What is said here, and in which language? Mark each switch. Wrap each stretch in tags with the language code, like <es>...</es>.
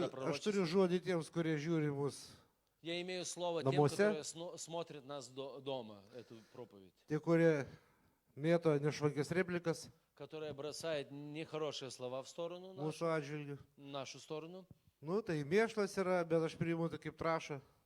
<lt>Aš turiu žodį tiems, kurie žiūri mus.</lt> <ru>Я имею слово На тем, мосе? которые смотрят нас дома, эту проповедь.</ru> <lt>Tie, kurie mėto nešvankės replikas</lt> <ru>Которая бросает нехорошие слова в сторону,</ru> <lt>mūsų atžvilgių.</lt> <ru>нашу сторону.</ru> <lt>Nu, tai mėšlas yra, bet aš priimu tai kaip trašą.</lt>